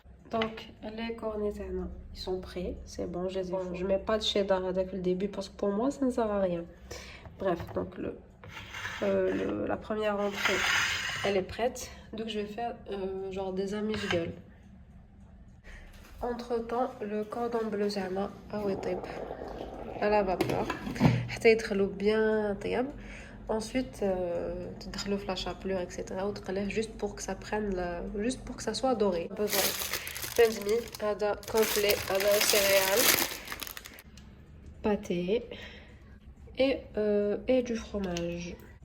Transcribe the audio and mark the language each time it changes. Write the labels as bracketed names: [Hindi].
[French] Donc les cornets, ils sont prêts. C'est bon, je mets pas de cheddar avec le début parce que pour moi ça ne sert à rien. Bref, donc la première entrée, elle est prête. Donc je vais faire genre des amuse-gueules. Entre temps, le cordon bleu zama à la vapeur. [Arabic] حتى يدخلوا bien طياب. [French] Ensuite, [Arabic] تدخلوا في [French] la chapelure, etc. [Arabic] وتقليه [French] juste pour que ça prenne juste pour que ça soit doré. Besoin pain de mie, هذا complet, هذا céréales, pâté et du fromage.